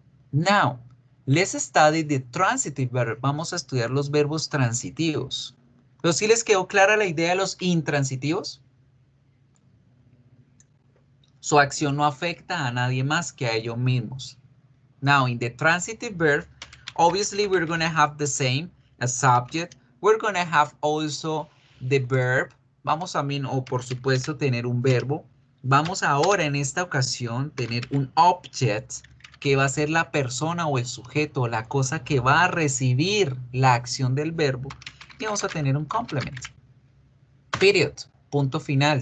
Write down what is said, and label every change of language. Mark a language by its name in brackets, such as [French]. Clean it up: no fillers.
[English] Now, let's study the transitive verb. [Spanish] Vamos a estudiar los verbos transitivos. ¿Pero sí les quedó clara la idea de los intransitivos? Su acción no afecta a nadie más que a ellos mismos. [English] Now, in the transitive verb, obviously we're going to have the same as subject. We're going to have also the verb. [Spanish] Vamos a, o por supuesto, tener un verbo. Vamos ahora en esta ocasión tener un object que va a ser la persona o el sujeto, la cosa que va a recibir la acción del verbo. Y vamos a tener un complement. Period. Punto final.